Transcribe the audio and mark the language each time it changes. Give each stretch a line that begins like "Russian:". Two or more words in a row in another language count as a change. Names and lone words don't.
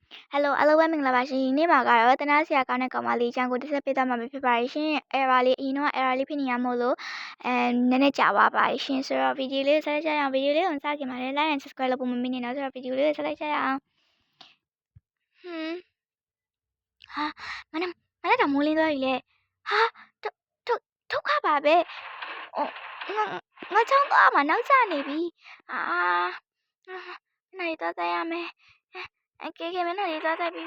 Burmese: Hello အားလုံးပဲမင်္ဂလာပါရှင်ဒီနေ့မှာကတော့တနာဆရာကောင်းတဲ့ကောင်မလေးအကြောင်းကိုတစ်ဆက်ပေးသွားမှာဖြစ်ပါတယ်ရှင် error လေးအရင်တော့ error လေးဖြစ်နေရမို့လို့နည်းနည်းကြာသွားပါတယ်ရှင်ဆိုတော့ဗီဒီယိုလေးဆက်လိုက်ကြရအောင်ဗီဒီယိုလေးကိုစခင်ပါလေ
English: like and subscribe
Burmese: လုပ်ဖို့မမေ့နေတော့ဆိုတော့ဗီဒီယိုလေးကိုဆက်လိုက်ကြရအောင် ဟာမနက်မိုးလင်းသွားပြီလေဟာဒုက္ခပါပဲငါချောင်းသွားမှာနောက်ကျနေပြီနိုင်သွားရမယ်ကေမင်းတို့သွားပြီး